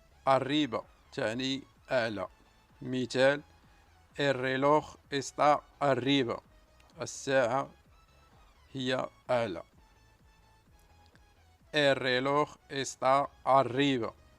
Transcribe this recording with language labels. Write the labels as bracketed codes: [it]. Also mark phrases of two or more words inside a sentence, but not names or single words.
[ar] arriba تعني أعلى. مثال: [es] el reloj está arriba. [ar] الساعة هي أعلى. [es] el reloj está arriba.